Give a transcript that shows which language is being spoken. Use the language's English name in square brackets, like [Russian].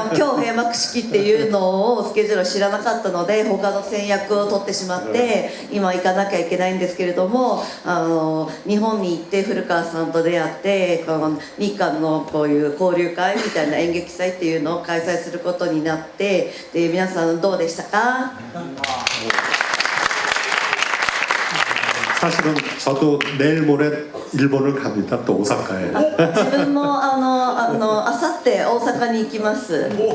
[Japanese] 今日閉幕式っていうのをスケジュールを知らなかったので他の先約を取ってしまって今行かなきゃいけないんですけれども、日本に行って古川さんと出会ってこの日韓のこういう交流会みたいな演劇祭っていうのを開催することになって、で皆さんどうでしたか？ [Korean] 사실은 저도 내일 모레 일본을 갑니다. 또 오사카에. [Japanese] 自分もあさって大阪に行きます。